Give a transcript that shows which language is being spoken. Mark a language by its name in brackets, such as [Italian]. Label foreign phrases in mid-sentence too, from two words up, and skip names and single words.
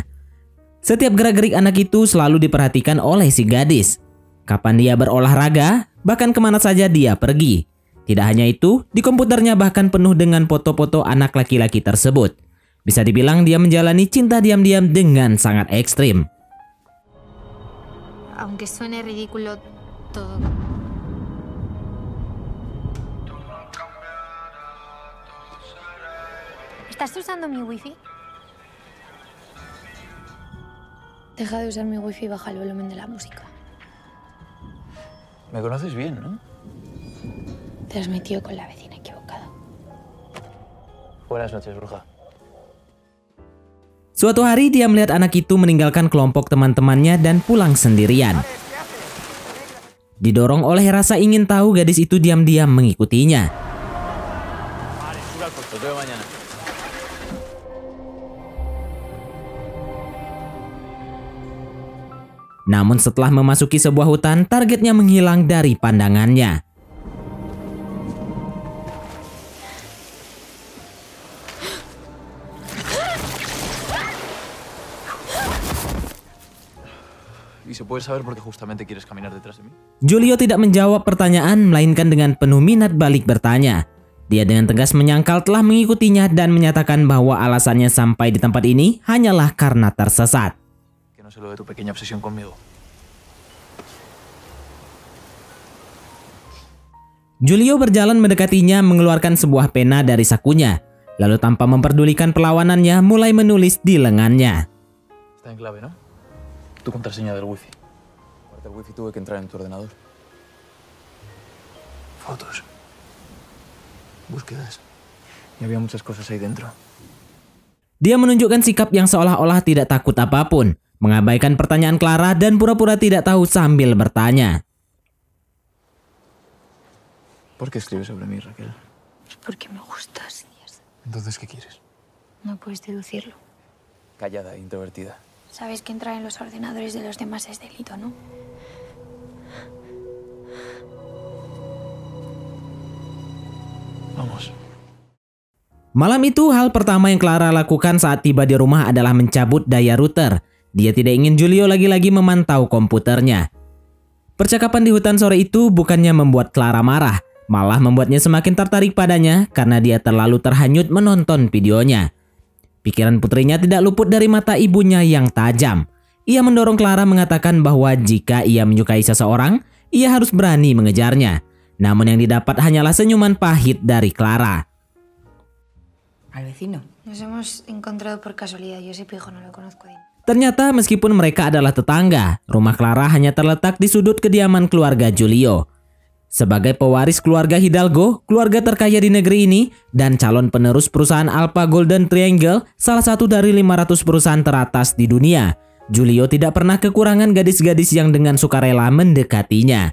[Indonesian] Setiap gerak-gerik anak itu selalu diperhatikan oleh si gadis. Kapan dia berolahraga, bahkan kemana saja dia pergi. Tidak hanya itu, di komputernya bahkan penuh dengan foto-foto anak laki-laki tersebut. Bisa dibilang dia menjalani cinta diam-diam dengan sangat ekstrim. [Spanish] Aunque suene ridículo todo. ¿Estás usando mi wifi? Deja de usar mi wifi y baja el volumen de la música. Me conoces bien, ¿no? Te has metido con la vecina equivocada. Buenas noches, bruja. [Indonesian] Suatu hari dia melihat anak itu meninggalkan kelompok teman-temannya dan pulang sendirian. Didorong oleh rasa ingin tahu, gadis itu diam-diam mengikutinya. Namun setelah memasuki sebuah hutan, targetnya menghilang dari pandangannya. [Spanish] ¿Y se puede saber por qué justamente quieres caminar detrás de mí? [Indonesian] Giulio tidak menjawab pertanyaan, melainkan dengan penuh minat balik bertanya. Dia dengan tegas menyangkal telah mengikutinya dan menyatakan bahwa alasannya sampai di tempat ini hanyalah karena tersesat. [Spanish] Que no sé lo de tu pequeña obsesión conmigo. [Indonesian] Giulio berjalan mendekatinya, mengeluarkan sebuah pena dari sakunya, lalu tanpa memperdulikan perlawanannya mulai menulis di lengannya. [Spanish] Está en clave, ¿no? Tu contraseña del wifi. Aparte del wifi tuve que entrar en tu ordenador. Fotos. Búsquedas. Y había muchas cosas ahí dentro. [Indonesian] Dia menunjukkan sikap yang seolah-olah tidak takut apapun, mengabaikan pertanyaan Clara dan pura-pura tidak tahu sambil bertanya. [Spanish] ¿Por qué escribes sobre mí, Raquel? Porque me gustas. Entonces, ¿qué quieres? No puedes deducirlo. Callada e introvertida. Sabes que entrar en los ordenadores de los demás es delito, ¿no? Vamos. [Indonesian] Malam itu, hal pertama yang Clara lakukan saat tiba di rumah adalah mencabut daya router. Dia tidak ingin Giulio lagi-lagi memantau komputernya. Percakapan di hutan sore itu bukannya membuat Clara marah, malah membuatnya semakin tertarik padanya karena dia terlalu terhanyut menonton videonya. Pikiran putrinya tidak luput dari mata ibunya yang tajam. Ia mendorong Clara mengatakan bahwa jika ia menyukai seseorang, ia harus berani mengejarnya. Namun yang didapat hanyalah senyuman pahit dari Clara. [Spanish] ¿Al vecino? Nos hemos encontrado por casualidad. Yo ese pijo no lo conozco bien. [Indonesian] Ternyata meskipun mereka adalah tetangga, rumah Clara hanya terletak di sudut kediaman keluarga Giulio. Sebagai pewaris keluarga Hidalgo, keluarga terkaya di negeri ini, dan calon penerus perusahaan Alpha Golden Triangle, salah satu dari 500 perusahaan teratas di dunia, Giulio tidak pernah kekurangan gadis-gadis yang dengan sukarela mendekatinya.